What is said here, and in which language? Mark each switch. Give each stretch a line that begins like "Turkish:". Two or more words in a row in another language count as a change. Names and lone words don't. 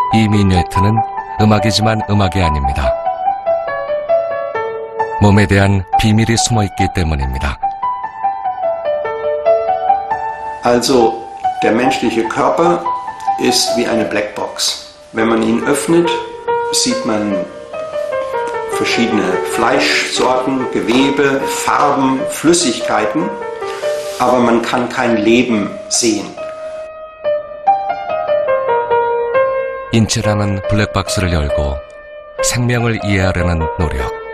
Korean: 미뉴에트는 음악이지만 음악이 아닙니다. 몸에 대한 비밀이 숨어있기 때문입니다.
German: Also, der menschliche Körper ist wie eine Blackbox. Wenn man ihn öffnet, sieht man verschiedene Fleischsorten, Gewebe, Farben, Flüssigkeiten, aber man kann kein Leben sehen.
Korean: 인체라는 블랙박스를 열고 생명을 이해하려는 노력.